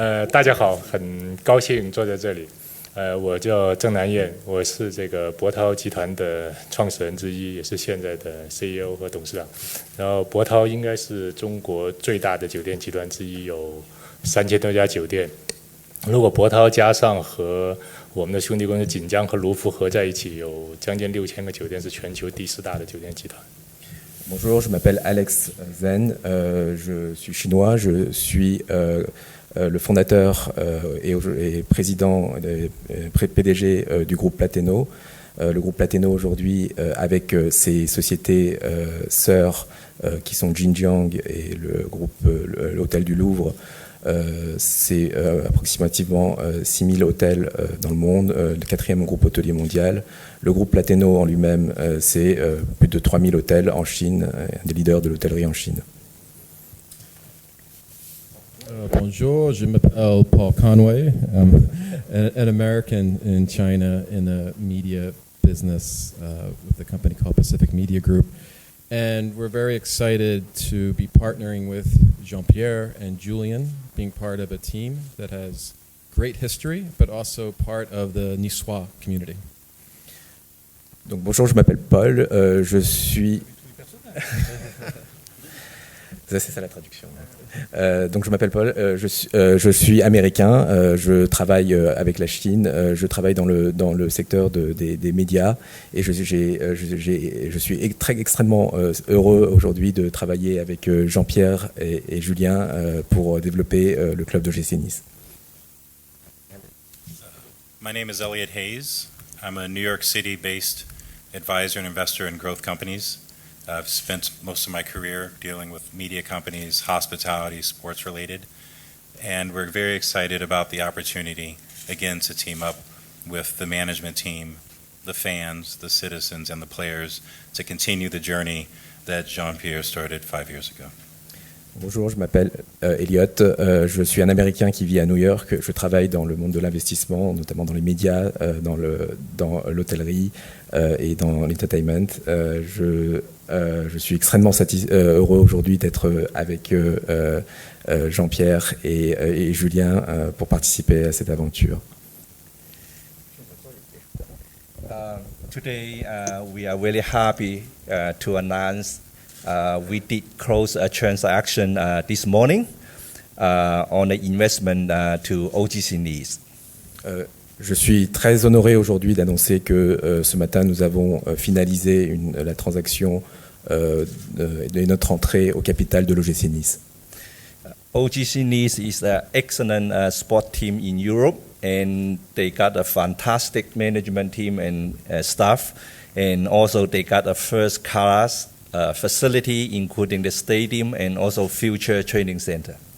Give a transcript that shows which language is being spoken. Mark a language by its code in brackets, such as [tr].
[zh] 大家好，很高兴坐在这里。我叫郑南燕，我是这个博涛集团的创始人之一，也是现在的 CEO 和董事长。然后博涛应该是中国最大的酒店集团之一，有3000多家酒店。如果博涛加上和我们的兄弟公司锦江和卢浮合在一起，有将近6000个酒店，是全球第4大的酒店集团。 [fr] Bonjour, je m'appelle Alex Zen, je suis chinois, je suis le fondateur et président, PDG du groupe Plateno. Le groupe Plateno aujourd'hui, avec ses sociétés sœurs qui sont Jinjiang et le groupe l'Hôtel du Louvre, c'est approximativement 6000 hôtels dans le monde, le 4e groupe hôtelier mondial. Le groupe Plateno en lui-même, c'est plus de 3000 hôtels en Chine, un des leaders de l'hôtellerie en Chine. Bonjour, je m'appelle Paul Conway. [en] I'm an American in China in the media business with a company called Pacific Media Group. And we're very excited to be partnering with Jean-Pierre and Julien, being part of a team that has great history, but also part of the Niçois community. [fr] Donc bonjour, je m'appelle Paul, je suis... C'est ça la traduction. Donc je m'appelle Paul, je suis américain, je travaille avec la Chine, je travaille dans le secteur des médias et je suis extrêmement heureux aujourd'hui de travailler avec Jean-Pierre et Julien pour développer le club d'OGC Nice. [en] My name is Elliot Hayes. I'm a New York City-based advisor and investor in growth companies. I've spent most of my career dealing with media companies, hospitality, sports related, and we're very excited about the opportunity, again, to team up with the management team, the fans, the citizens, and the players to continue the journey that Jean-Pierre started 5 years ago. [fr] Bonjour, je m'appelle Elliot, je suis un Américain qui vit à New York, je travaille dans le monde de l'investissement, notamment dans les médias, dans l'hôtellerie et dans l'entertainment. Je suis extrêmement heureux aujourd'hui d'être avec Jean-Pierre et Julien pour participer à cette aventure. [en] Today we are very happy to announce we did close a transaction this morning on the investment to OGC Nice. [fr] Je suis très honoré aujourd'hui d'annoncer que ce matin nous avons finalisé la transaction de notre entrée au capital de l'OGC Nice. [en] OGC Nice is an excellent sport team in Europe, and they got a fantastic management team and staff, and also they got a first-class facility, including the stadium and also future training center.